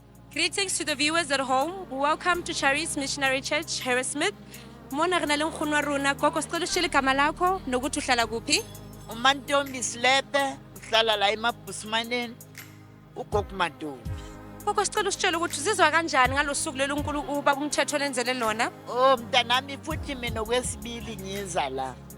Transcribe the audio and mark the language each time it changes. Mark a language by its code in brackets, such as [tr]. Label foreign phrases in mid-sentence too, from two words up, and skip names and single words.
[en] Greetings to the viewers at home. Welcome to Charis Missionary Church, Harrismith. [st] Mona re na le nkgono wa rona [zu] gogo sicela ushele igama lakho nokuthi uhlala kuphi. uMantombi Silepe uhlala la eMabhusmaneni ugogo Matobi. Gogo sicela usitshele ukuthi uzizwa kanjani ngalosuku lelo uNkulunkulu ubaba umthetho lenzele lona. Oh mntanami futhi mina okwesibili ngiza la.